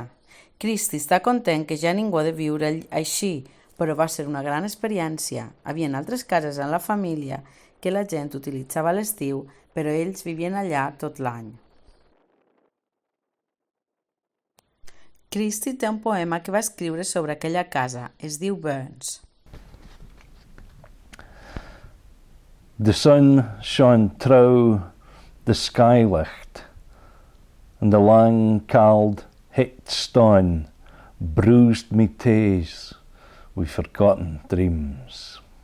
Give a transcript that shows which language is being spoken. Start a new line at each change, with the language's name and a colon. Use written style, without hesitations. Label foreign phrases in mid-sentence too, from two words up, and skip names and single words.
Catalan: Christy està content que ja ningú ha de viure així, però va ser una gran experiència. Havien altres cases en la família que la gent utilitzava a l'estiu, però ells vivien allà tot l'any. Christy té un poema que va escriure sobre aquella casa. Es diu Burns.
Scots: The sun shone through the skylicht, and the lang cauld het stone bruised me taes with forgotten dreams.